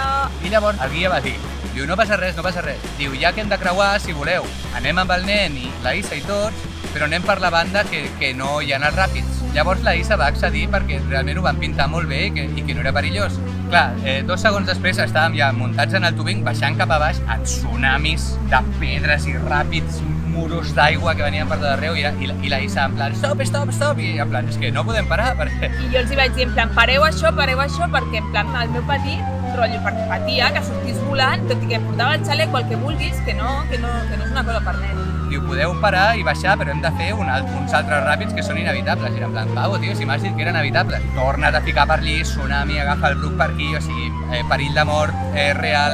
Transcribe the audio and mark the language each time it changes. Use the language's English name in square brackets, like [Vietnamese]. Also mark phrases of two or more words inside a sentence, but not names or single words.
[Catalan] I llavors el guia va dir, diu, no passa res, no passa res. Diu, ja que hem de creuar, si voleu, anem amb el nen i la Isa i tots, però anem per la banda que no hi ha els ràpids. Llavors la Isa va accedir perquè realment ho van pintar molt bé i que no era perillós. Clar, 2 segons després estàvem ja muntats en el tubing, baixant cap a baix, en tsunamis de pedres i ràpids, muros d'aigua que venien per tot arreu i la Isa [Spanish] en plan, [English] stop, stop, stop, [Catalan] i [Spanish] en plan, [Catalan] és que no podem parar perquè... I jo els hi vaig dir [Spanish] en plan, [Catalan] pareu això, perquè [Spanish] en plan [Catalan] el meu petit, rotllo, perquè patia, que sortís volant, tot i que portava el xalec o el que vulguis, que no és una cosa per nen. Diu, podeu parar i baixar, però hem de fer uns altres ràpids que són inevitables. I era [Spanish] en plan, [Catalan] pavo, tio, si m'has dit que eren evitables. Torna't a ficar per allí, tsunami, agafa el Bruc per aquí, o sigui, perill de mort real.